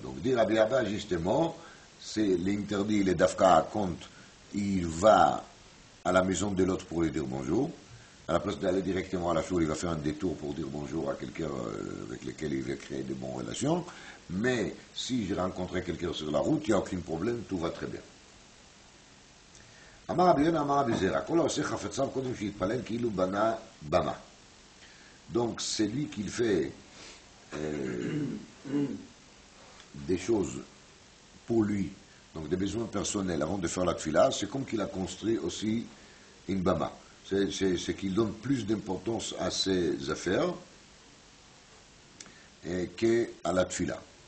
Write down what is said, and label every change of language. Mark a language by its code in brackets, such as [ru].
[fr] Donc dire Rabbi Abba justement, c'est l'interdit, le dafka quand il va à la maison de l'autre pour lui dire bonjour, à la place d'aller directement à la choule, il va faire un détour pour dire bonjour à quelqu'un avec lequel il va créer de bonnes relations, mais si j'ai rencontré quelqu'un sur la route, il n'y a aucun problème, tout va très bien. [he] אמר רבי יונה, אמר רבי זרע, כל העושה חפציו קודם שיתפלל כאילו בנה במה. [fr] Donc c'est lui qui fait des choses pour lui, donc des besoins personnels avant de faire la tfila, c'est comme qu'il a construit aussi une bama. C'est qu'il donne plus d'importance à ses affaires qu'à la tfila.